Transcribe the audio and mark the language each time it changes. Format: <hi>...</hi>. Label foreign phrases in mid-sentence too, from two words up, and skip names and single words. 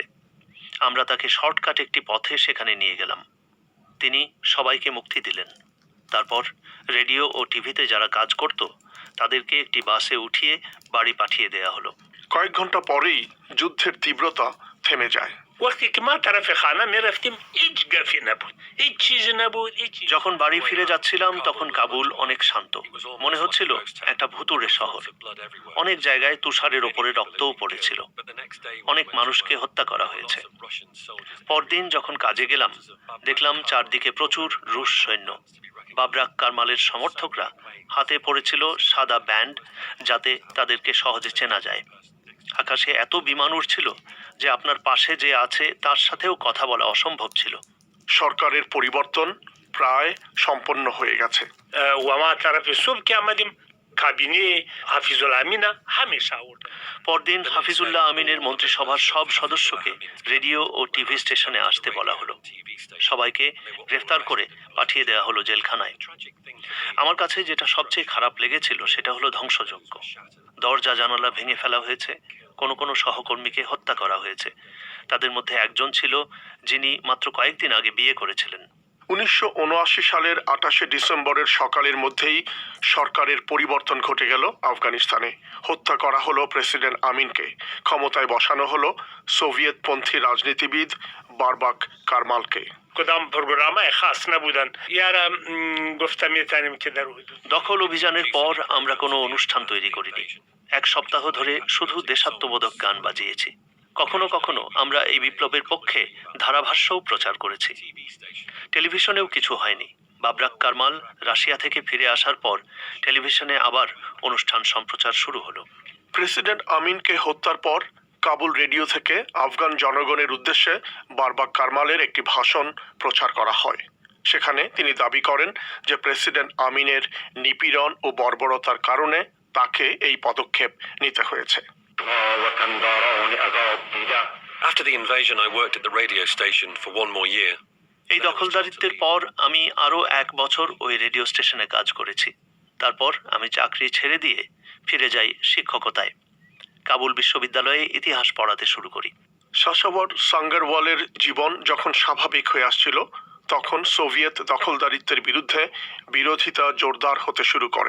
<bn>আমরা তাকে শর্টকাট একটি পথে সেখানে নিয়ে গেলাম। তিনি সবাইকে মুক্তি দিলেন। তারপর রেডিও ও টিভিতে যারা কাজ করত তাদেরকে একটি বাসে উঠিয়ে বাড়ি পাঠিয়ে দেয়া হলো। কয়েক ঘন্টা পরেই যুদ্ধের তীব্রতা থেমে যায়।</bn> <fa>وقتی که ما طرف خانه می رفتیم هیچ گفی نبود، هیچ چیزی نبود، هیچ چیز.</fa> <bn>যখন বাড়ি ফিরে যাচ্ছিলাম তখন কাবুল অনেক শান্ত, মনে হচ্ছিল একটা ভুতুড়ে শহর। অনেক জায়গায় তুষারের ওপরে রক্তও পড়েছিল। অনেক মানুষকে হত্যা করা হয়েছে। পরদিন যখন কাজে গেলাম দেখলাম চারদিকে প্রচুর রুশ সৈন্য। বাবরাক কারমালের সমর্থকরা হাতে পড়েছিল সাদা ব্যান্ড, যাতে তাদেরকে সহজে চেনা যায়। আকাশে এত বিমান উড়ছিল যে আপনার পাশে যে আছে তার সাথেও কথা বলা অসম্ভব ছিল। সরকারের পরিবর্তন প্রায় সম্পন্ন হয়ে গেছে।</bn> <fa>و ما طرف صبح که آمدیم کابینه حفیظ الامین همیشه آورد.</fa> <bn>পরদিন হাফিজুল্লাহ আমিনের মন্ত্রিসভার সব সদস্যকে রেডিও ও টিভি স্টেশনে আসতে বলা হলো। সবাইকে গ্রেফতার করে পাঠিয়ে দেওয়া হলো জেলখানায়। আমার কাছে যেটা সবচেয়ে খারাপ লেগেছিল সেটা হলো ধ্বংসযজ্ঞ। দরজা জানালা ভেঙে ফেলা হয়েছে, কোনো কোনো সহকর্মীকে হত্যা করা হয়েছে। তাদের মধ্যে একজন ছিল যিনি মাত্র কয়েকদিন আগে বিয়ে করেছিলেন। 1979 সালের 28শে ডিসেম্বরের সকালের মধ্যেই সরকারের পরিবর্তন ঘটে গেল আফগানিস্তানে। হত্যা করা হলো প্রেসিডেন্ট আমিনকে। ক্ষমতায় বসানো হলো সোভিয়েতপন্থী রাজনীতিবিদ বারবাক কারমালকে।</bn> <fa>کدام پروگرامای خاص نبودن. یارا گفتم میتونیم که در حدود</fa> <bn>দখল অভিযানের পর আমরা কোনো অনুষ্ঠান তৈরি করিনি। 1 সপ্তাহ ধরে শুধু দেশাত্মবোধক গান বাজিয়েছি। কখনো কখনো আমরা এই বিপ্লবের পক্ষে ধারাভাষ্যও প্রচার করেছি। টেলিভিশনেও কিছু হয়নি। বাবরাক কারমাল রাশিয়া থেকে ফিরে আসার পর টেলিভিশনে আবার অনুষ্ঠান সম্প্রচার শুরু হলো। প্রেসিডেন্ট আমিনকে হত্যার পর কাবুল রেডিও থেকে আফগান জনগণের উদ্দেশ্যে বারবাক কারমালের একটি ভাষণ প্রচার করা হয়। সেখানে তিনি দাবি করেন যে প্রেসিডেন্ট আমিনের নিপীড়ন ও বর্বরতার কারণে তাকে এই পদক্ষেপ নিতে হয়েছে।</bn> <en>After the invasion, I worked at the radio station for 1 more year.</en> <bn>এই দখলদারিত্বের পর আমি আরও 1 বছর ওই রেডিও স্টেশনে কাজ করেছি। তারপর আমি চাকরি ছেড়ে দিয়ে ফিরে যাই শিক্ষকতায়। কাবুল বিশ্ববিদ্যালয়ে ইতিহাস পড়াতে শুরু করি। শাসাবর সাঙ্গারওয়ালের জীবন যখন স্বাভাবিক হয়ে আসছিল তখন সোভিয়েত দখলদারিত্বের বিরুদ্ধে বিরোধিতা জোরদার হতে শুরু করে।</bn>